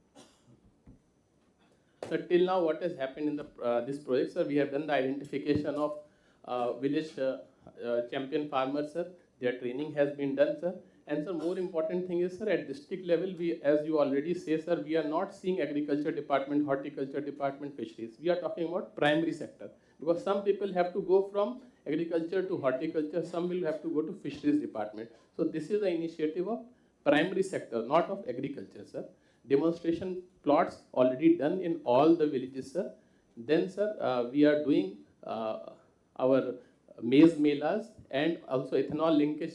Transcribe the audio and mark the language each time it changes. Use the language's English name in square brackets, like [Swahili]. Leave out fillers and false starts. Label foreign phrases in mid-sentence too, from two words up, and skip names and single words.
[English] So till now, what has happened in the this project, sir, we have done the identification of village champion farmers, sir. Their training has been done, sir. And sir, more important thing is, sir, at district level, we, as you already say, sir, we are not seeing agriculture department, horticulture department, fisheries. We are talking about primary sector, because some people have to go from agriculture to horticulture, some will have to go to fisheries department. So this is the initiative of primary sector, not of agriculture, sir. Demonstration plots already done in all the villages, sir. Then, sir, we are doing our maize melas and also ethanol linkage.